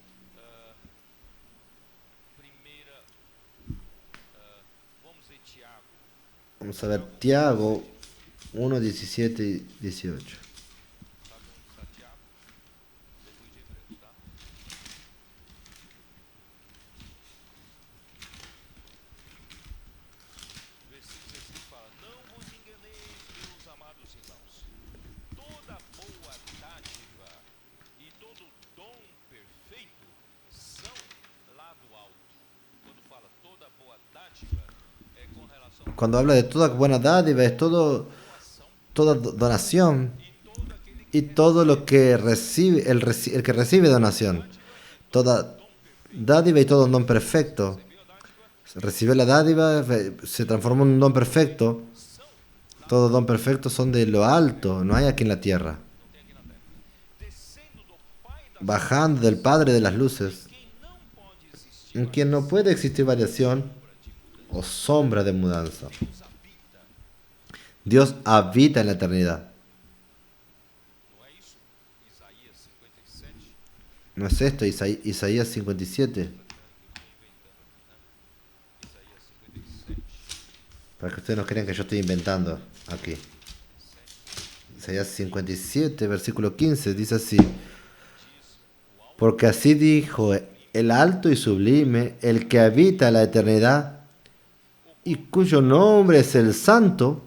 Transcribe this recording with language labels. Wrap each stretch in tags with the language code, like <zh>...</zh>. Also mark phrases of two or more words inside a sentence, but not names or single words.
<es>Vamos a ver Tiago 1:17 y 18.</es> <pt>Versículo 16 fala: Não vos enganeis, meus amados irmãos. Toda boa dádiva e todo dom perfeito são lá do alto. Quando fala toda boa dádiva, é com relação à</pt> <es>Cuando habla de toda buena dádiva, es toda donación y todo lo que recibe, el que recibe donación. Toda dádiva y todo un don perfecto. Recibe la dádiva, se transforma en un don perfecto. Todo don perfecto son de lo alto, no hay aquí en la tierra.</es> <pt>descendo do Pai da</pt> <es>Bajando del Padre de las luces,</es> <pt>quem não pode existir.</pt> <es>en quien no puede existir variación o sombra de mudanza. Dios habita en la eternidad.</es> <pt>Não é isso? Isaías 57.</pt> <es>¿No es esto Isaías 57? Isaías 57. Para que ustedes no crean que yo estoy inventando aquí. Isaías 57, versículo 15, dice así. Porque así dijo el alto y sublime, el que habita la eternidad y cuyo nombre es el Santo.</es>